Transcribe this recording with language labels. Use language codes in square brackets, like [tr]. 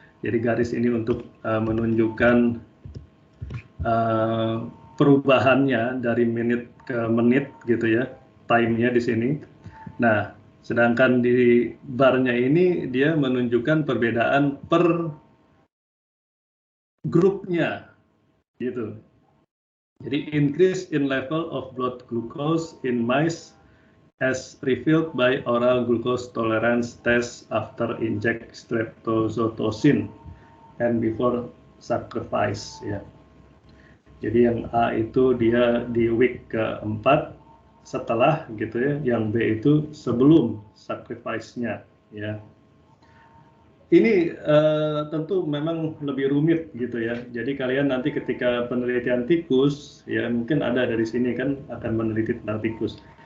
[id] Jadi garis ini untuk menunjukkan perubahannya dari menit ke menit gitu ya, time-nya di sini. Nah, sedangkan di barnya ini dia menunjukkan perbedaan per grupnya gitu. Jadi [en] increase in level of blood glucose in mice as revealed by oral glucose tolerance test after inject streptozotocin and before sacrifice [id] ya. Jadi yang A itu dia di week ke-4 setelah gitu ya, yang B itu sebelum sacrifice-nya ya. Ini tentu memang lebih rumit gitu ya. Jadi kalian nanti ketika penelitian tikus ya mungkin ada dari sini kan akan meneliti tentang tikus.